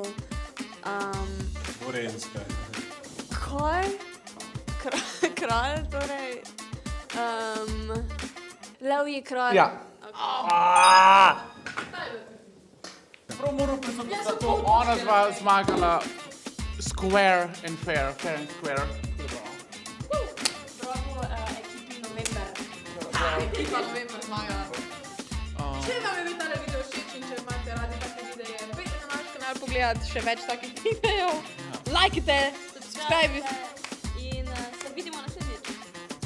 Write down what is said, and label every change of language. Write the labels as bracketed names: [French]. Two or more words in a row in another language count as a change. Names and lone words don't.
[Slovenian] Gorenjska. Kaj? Kralj, torej. Levji kralj. Ja. Ah! Prav moram priznati, da to ona dva zmagala [English] square and fair and square. [Slovenian] Bravo, ekipi November. Ekipa November zmagala. Če vam je bil tale video všeč in če imate radi take videe, pejte na naš kanal pogledati še več takih videov. Lajkite, subscribe. In se vidimo naslednjič.